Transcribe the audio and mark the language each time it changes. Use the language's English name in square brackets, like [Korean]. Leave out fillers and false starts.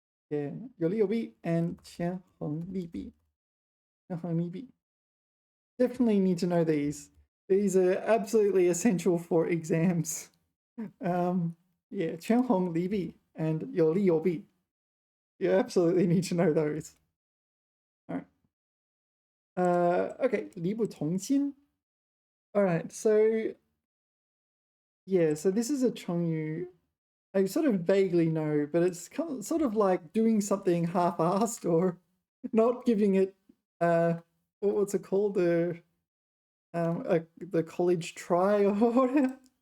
[Chinese] Yeah, 有利有弊 and 权衡利弊. 权衡利弊. [English] Definitely need to know these. These are absolutely essential for exams. [Chinese] Yeah, 权衡利弊 and 有利有弊. [English] You absolutely need to know those. All right. Okay, [Chinese] 理不从心. [English] All right, so yeah, so this is a 成语 I sort of vaguely know, but it's sort of like doing something half-assed or not giving it, what's it called? The college try or whatever.